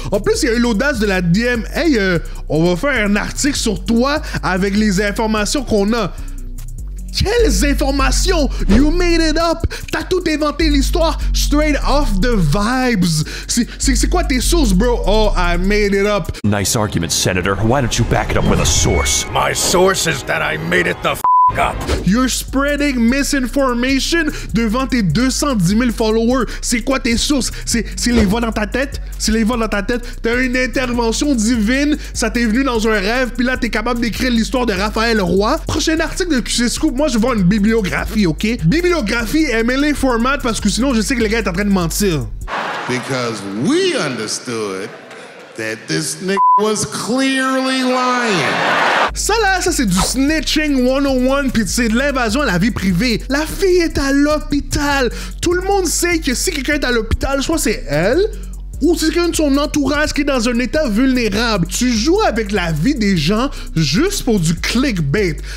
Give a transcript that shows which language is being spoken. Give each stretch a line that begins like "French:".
French: En plus, il y a eu l'audace de la DM. Hey, on va faire un article sur toi avec les informations qu'on a. Quelles informations?
English: You made it up!
French: T'as tout inventé l'histoire
English: straight off the vibes!
French: C'est quoi tes sources, bro?
English: Oh, I made it up! Nice argument, Senator. Why don't you back it up with a source? My source is that I made it the up. You're spreading misinformation
French: devant tes 210 000 followers. C'est quoi tes sources? C'est les voix dans ta tête? C'est les voix dans ta tête? T'as une intervention divine, ça t'est venu dans un rêve, puis là t'es capable d'écrire l'histoire de Raphaël Roy. Prochain article de QC Scoop, moi je vois une bibliographie, ok? Bibliographie, MLA format, parce que sinon je sais que le gars est en train de mentir.
English: Because we understood that this nigga was clearly lying.
French: Ça là, ça c'est du snitching 101 pis c'est de l'invasion à la vie privée. La fille est à l'hôpital. Tout le monde sait que si quelqu'un est à l'hôpital, soit c'est elle ou c'est quelqu'un de son entourage qui est dans un état vulnérable. Tu joues avec la vie des gens juste pour du clickbait.